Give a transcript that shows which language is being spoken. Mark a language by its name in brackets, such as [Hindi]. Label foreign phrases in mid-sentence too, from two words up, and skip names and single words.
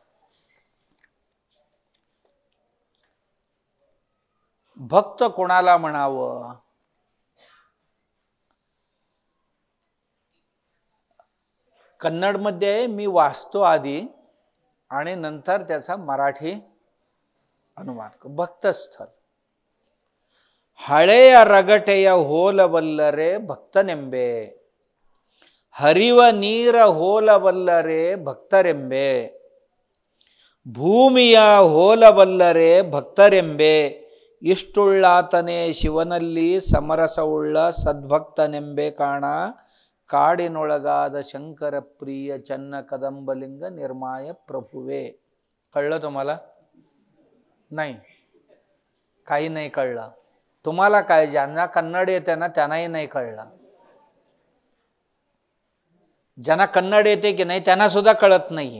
[Marathi] भक्त कोणाला म्हणावं, कन्नडमध्ये मी वाचतो आधी आणि नंतर त्याचा मराठी अनुवाद. [Kannada] भक्तस्थल. हळेಯ ರಗಟೆಯ ಹೋಲಬಲ್ಲರೆ ಭಕ್ತನೆಂಬೆ, ಹರಿವ ನೀರ ಹೋಲಬಲ್ಲರೆ ಭಕ್ತರೆಂಬೆ, ಭೂಮಿಯ ಹೋಲಬಲ್ಲರೆ ಭಕ್ತರೆಂಬೆ, ಇಷ್ಟುಳ್ಳಾತನೇ ಶಿವನಲ್ಲಿ ಸಮರಸವುಳ್ಳ ಸದ್ಭಕ್ತನೆಂಬೆ ಕಾಣ, ಕಾಡಿನೊಳಗಾದ ಶಂಕರ ಪ್ರಿಯ ಚನ್ನ ಕದಂಬಲಿಂಗ ನಿರ್ಮಾಯ ಪ್ರಭುವೆ. [Marathi] कळलं तुम्हाला? नाही, काही नाही कळलं. तुम्हाला काय, ज्यांना कन्नड येते ना त्यांनाही नाही कळलं. ज्यांना कन्नड येते की नाही त्यांना सुद्धा कळत नाहीये.